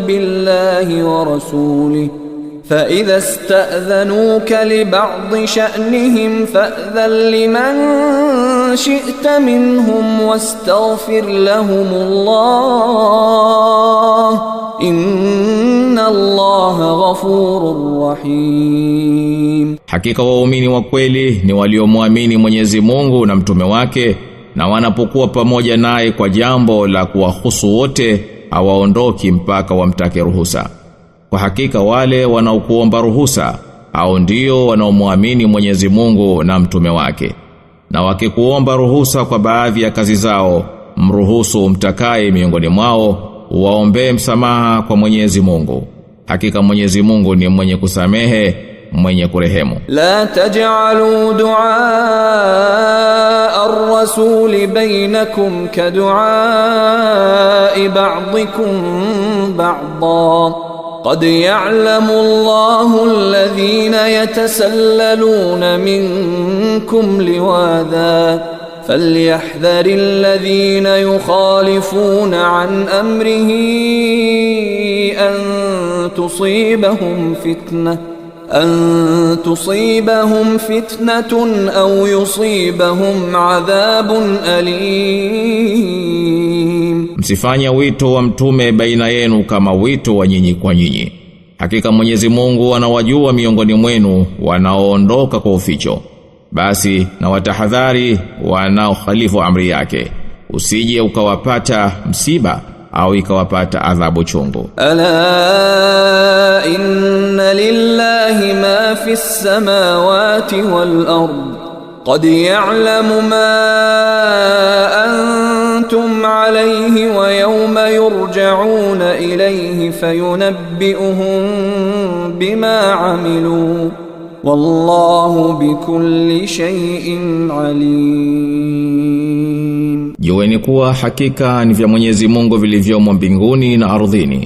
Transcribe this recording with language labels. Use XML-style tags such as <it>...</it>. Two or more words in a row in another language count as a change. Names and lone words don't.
<ar>بالله ورسوله فإذا استأذنوك لبعض شأنهم فأذن لمن شئت منهم واستغفر لهم الله إن الله غفور رحيم.</ar> <sw>Hakika waumini wa kweli ni waliomwamini Mwenyezi Mungu na mtume wake, na wanapokuwa pamoja naye kwa jambo la kuwahusu wote hawaondoki mpaka wamtake ruhusa. Kwa hakika wale wanaokuomba ruhusa au ndio wanaomwamini Mwenyezi Mungu na mtume wake. Na wakikuomba ruhusa kwa baadhi ya kazi zao, mruhusu mtakaye miongoni mwao, waombe msamaha kwa Mwenyezi Mungu. Hakika Mwenyezi Mungu ni mwenye kusamehe, mwenye kurehemu.</sw> <ar>لا تجعلوا دعاء الرسول بينكم كدعاء بعضكم بعضا. قد يعلم الله الذين يتسللون منكم لواذا. فليحذر الذين يخالفون عن أمره أن تصيبهم فتنة أو يصيبهم عذاب أليم.</ar> <sw>Msifanye wito wa mtume baina yenu kama wito wa nyinyi kwa nyinyi. Hakika Mwenyezi Mungu anawajua miongoni mwenu wanaoondoka kwa uficho. Basi na watahadhari wanaokhalifu amri yake, usije ukawapata msiba au ikawapata adhabu chungu.</sw> <ar>ألا إن لله ما في السماوات والأرض. قد يعلم ما أنتم عليه ويوم يرجعون إليه فينبئهم بما عملوا. والله بكل شيء عليم.</ar> <sw>Jueni kuwa hakika ni vya Mwenyezi Mungu vilivyomo mbinguni na ardhini.</sw>